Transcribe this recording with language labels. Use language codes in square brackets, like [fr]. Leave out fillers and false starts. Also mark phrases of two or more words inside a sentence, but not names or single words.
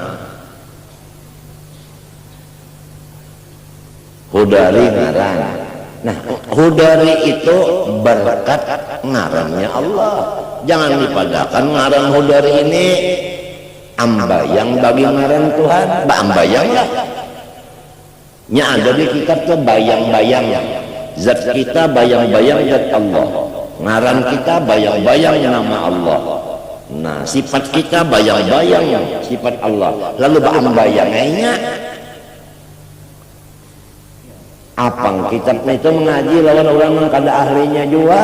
[bjn] Hudari ngaran. Nah Hudari itu berkat ngarannya Allah. Jangan dipadakan ngaran Hudari ini ambayang bagi ngaran Tuhan. Ambayang lah. Nya ada di kitab tuh bayang-bayang. Zat kita bayang-bayang zat Allah. Ngaran kita bayang-bayang nama Allah. Nah sifat kita bayang-bayang sifat Allah. Lalu bayang-bayangnya apang kitabnya itu mengaji lawan orang yang kada ahlinya juga.